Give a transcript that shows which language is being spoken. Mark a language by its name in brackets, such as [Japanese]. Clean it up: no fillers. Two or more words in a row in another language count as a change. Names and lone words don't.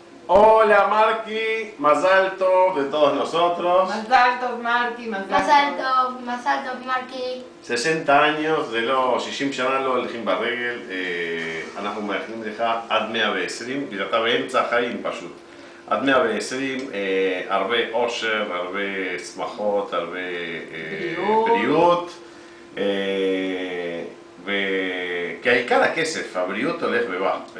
[Spanish] Hola Marky, [Hebrew] מזל טוב [Spanish] de todos nosotros. [Hebrew] מזל טוב Marky, מזל טוב Marky. [Spanish] 60 años de [Hebrew] לא 60 שנה לא הולכים ברגל, אנחנו מאחלים לך עד 120, כי אתה באמצע החיים פשוט. עד 120, הרבה אושר, הרבה שמחות, הרבה בריאות. כי העיקר הכסף, הבריאות הולך ובא.